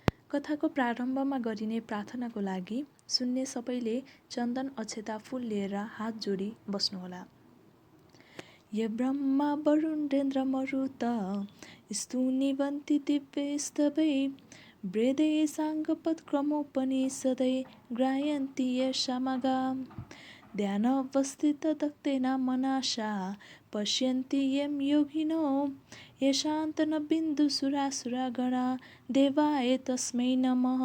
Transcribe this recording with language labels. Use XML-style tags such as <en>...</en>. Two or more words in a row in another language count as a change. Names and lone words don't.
<ne>कथाको प्रारम्भमा गरिने प्रार्थनाको लागि सुन्ने सबैले चन्दन अक्षता फूल लिएर हात जोडी बस्नुहोला।</ne> <sa>य ब्रह्मा वरुणेन्द्र मरुत स्तुनिवन्ति दिव्यैस्तवै वेदै साङ्गपत्क्रमोपनिषदै ग्राह्यन्ति यशामगा ध्यानावस्थितदत्तेन मनसा पश्यन्ति यं योगिनो यशान्तनबिन्दुसुरासुरगणा देवाय तस्मै नमः।</sa>